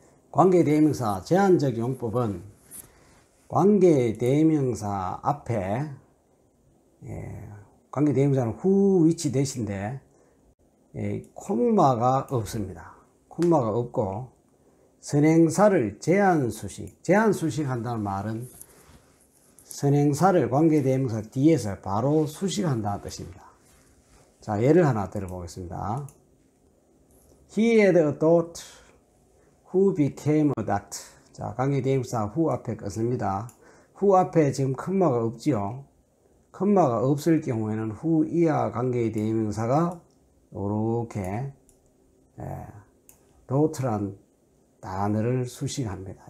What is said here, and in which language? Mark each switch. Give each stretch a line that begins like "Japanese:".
Korean: 관계대명사 제한적 용법은 관계대명사 앞에 관계대명사는 후 위치 대신에 콤마가 없습니다. 콤마가 없고 선행사를 제한수식 한다는 말은 선행사를 관계대명사 뒤에서 바로 수식한다는 뜻입니다. 자, 예를 하나 들어보겠습니다.
English: He had a daughter who became a doctor.
Korean: 자, 관계대명사 who 앞에 것입니다. who 앞에 지금 컴마가 없지요. 컴마가 없을 경우에는 who 이하 관계대명사가 이렇게 daughter란 단어를 수식합니다.